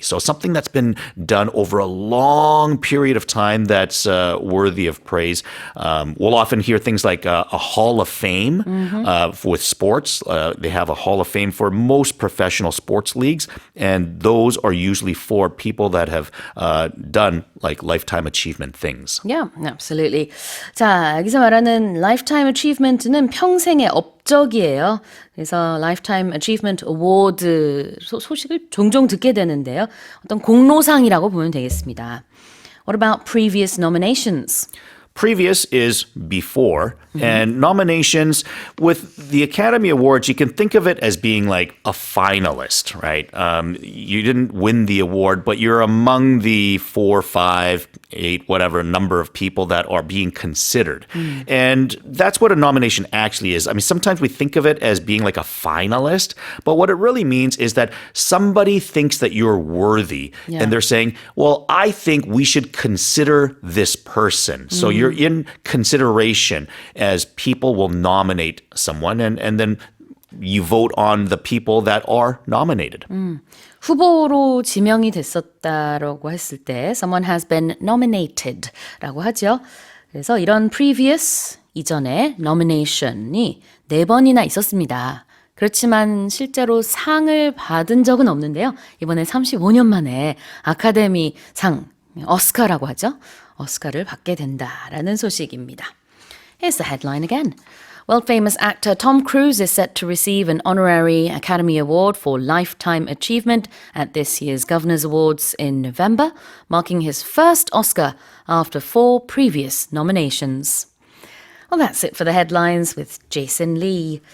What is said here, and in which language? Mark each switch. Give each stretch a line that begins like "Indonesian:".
English: So something that's been done over a long period of time that's worthy of praise. We'll often hear things like a Hall of Fame with sports. They have a Hall of Fame for most professional sports leagues, and those are usually for people that have done like lifetime achievement things. Yeah, absolutely.
Korean: 자, 여기서 말하는 Lifetime Achievement는 평생의 업적이에요. 그래서 Lifetime Achievement Award 소식을 종종 듣게 되는데요. 어떤 공로상이라고 보면 되겠습니다.
English: What about previous nominations? previous is before, and nominations with the Academy Awards, you can think of it as being like a finalist, right? You didn't win the award, but you're among the 4, 5, 8, whatever number of people that are being considered. And that's what a nomination actually is. I mean, sometimes we think of it as being like a finalist, but what it really means is that somebody thinks that you're worthy, and they're saying, well, I think we should consider this person. So you're in consideration as people will nominate someone, and then you vote on the people that are nominated.
Korean: 후보로 지명이 됐었다라고 했을 때
English: someone has been nominated
Korean: 라고 하죠. 그래서 이런 previous 이전에 nomination이 4번이나 있었습니다. 그렇지만 실제로 상을 받은 적은 없는데요. 이번에 35년 만에 아카데미 상, 오스카라고 하죠. 오스카를 받게 된다라는 소식입니다.
English: Here's the headline again. World-famous actor Tom Cruise is set to receive an honorary Academy Award for Lifetime Achievement at this year's Governor's Awards in November, marking his first Oscar after 4 previous nominations. Well, that's it for the headlines with Jason Lee.